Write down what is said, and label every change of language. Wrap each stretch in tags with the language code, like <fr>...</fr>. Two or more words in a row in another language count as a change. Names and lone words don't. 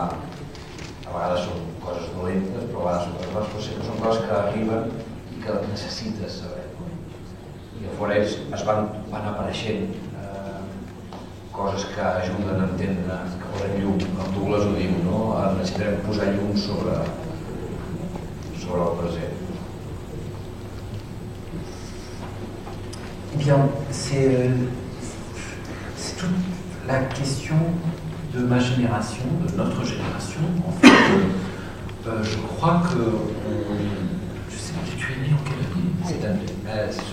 <ca>A vegades són coses dolentes, però a vegades són coses que arriben i que necessites saber. I a Forès es van apareixent coses que ajuden a entendre, que posen llum, com Douglas ho diu, no? Necessitarem posar llum sobre el present.</ca> <fr>Eh bien, c'est toute la question de ma génération, de notre génération. En fait, je crois que... je sais pas, tu es né en quelle année?</fr>